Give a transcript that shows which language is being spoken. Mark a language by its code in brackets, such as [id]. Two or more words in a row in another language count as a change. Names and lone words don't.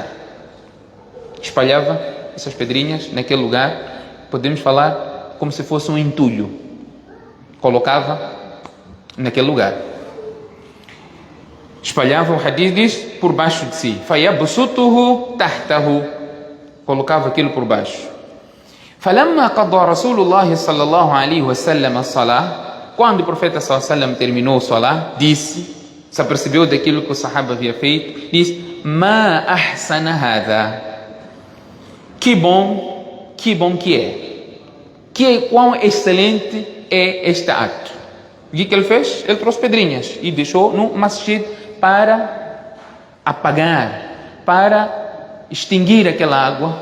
[pt] Espalhava essas pedrinhas naquele lugar, podemos falar como se fosse um entulho. Colocava naquele lugar. Espalhava, o hadith diz, por baixo de si. [ar] فيبسطه تحته. [pt] Colocava aquilo por baixo. [ar] فلما قضى رسول الله صلى الله عليه وسلم الصلاة. [pt] Quando o profeta [ar] صلى الله عليه وسلم [pt] terminou o salah, disse, se apercebeu daquilo que o sahaba havia feito, disse: [ar] ما أحسن هذا. [pt] Que bom que é. Quão excelente é este ato. O que ele fez? Ele trouxe pedrinhas e deixou no masjid para apagar, para extinguir aquela água.